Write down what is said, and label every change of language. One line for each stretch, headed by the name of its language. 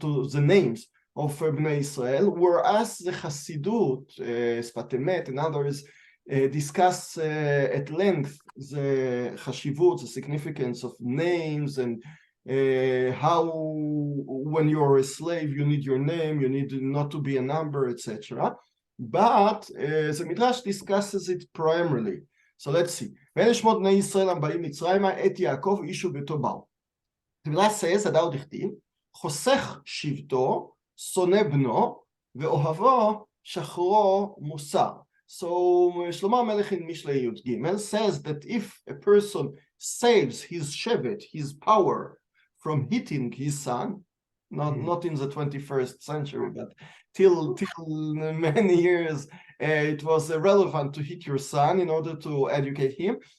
English: the names of Bnei Israel, whereas the Hasidut, Sfat Emet, and others discuss at length the Chashivut, the significance of names, and how when you're a slave you need your name, you need not to be a number, etc. But the Midrash discusses it primarily. So let's see.
Hebrew: ואלה שמות בני ישראל הבאים מצרימה את יעקב איש וביתו באו.
English: The Midrash says,
Hebrew: הדאו דכתיב, חוסך שבטו, שונא בנו, ואוהבו שחרו מוסר.
English: So Shlomo HaMelech in Mishlei Yud Gimel says that if a person saves his shevet, his power, from hitting his son, not in the 21st century, but till many years, it was relevant to hit your son in order to educate him.